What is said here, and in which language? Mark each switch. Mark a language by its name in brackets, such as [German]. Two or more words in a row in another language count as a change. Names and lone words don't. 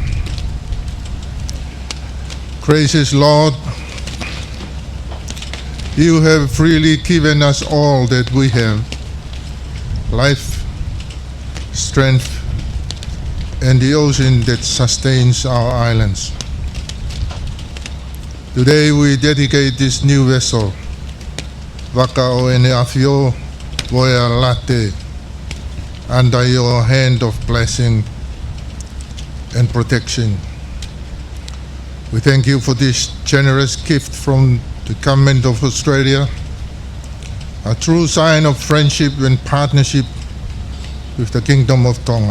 [English] Gracious Lord, you have freely given us all that we have, life, strength, and the ocean that sustains our islands. Today we dedicate this new vessel, Waka o ene afio VOEA Late, under your hand of blessing and protection. We thank you for this generous gift from the Government of Australia, a true sign of friendship and partnership with the Kingdom of Tonga.